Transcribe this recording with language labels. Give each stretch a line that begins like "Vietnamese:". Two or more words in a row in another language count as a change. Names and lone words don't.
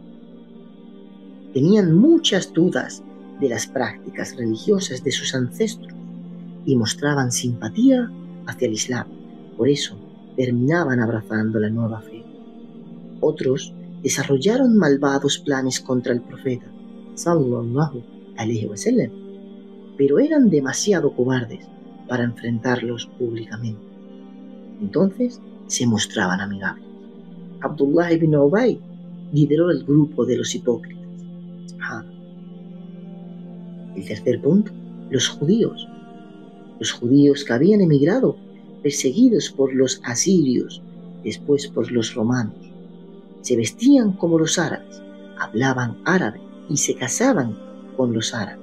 Spanish: Tenían muchas dudas de las prácticas religiosas de sus ancestros y mostraban simpatía hacia el Islam. Por eso terminaban abrazando la nueva fe. Otros desarrollaron malvados planes contra el profeta,
Arabic: صلى الله عليه وسلم,
Spanish: pero eran demasiado cobardes para enfrentarlos públicamente. Entonces se mostraban amigables. Abdullah ibn Ubay lideró el grupo de los hipócritas. El tercer punto, los judíos. Los judíos que habían emigrado, perseguidos por los asirios, después por los romanos. Se vestían como los árabes, hablaban árabe y se casaban con los árabes.